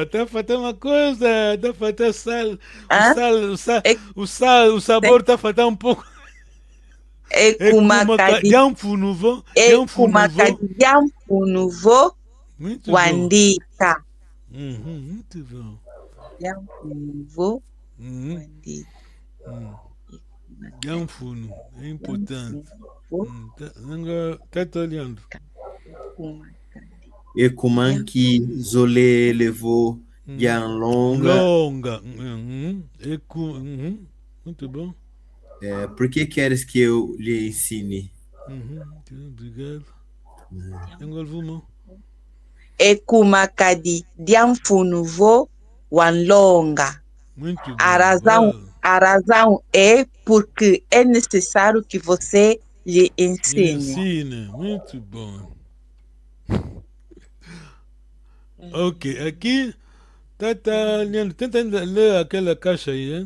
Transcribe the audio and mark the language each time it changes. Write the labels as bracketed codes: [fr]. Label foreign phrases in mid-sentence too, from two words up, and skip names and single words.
[pt] Tá faltando uma coisa. Tá faltando sal. O sabor tá faltando um pouco. [kmb] Ekumakadi Diamfunuvo Wandika. [pt] Muito bom. [kmb] Diamfunuvo Wandika. Diamfunu, [pt] é importante. Tá olhando. [kmb] Ekumanki Zolelevo Yanlonga. [pt] Longa. Muito bom. Por que queres que eu lhe ensine? Obrigado. Agora vamos. [kmb] Ekumakadi diamfunuvo wanlonga. [pt] Muito bom. A razão é porque é necessário que você lhe ensine. Ensina. Muito bom. Ok, aqui tenta ler aquela caixa aí, hein?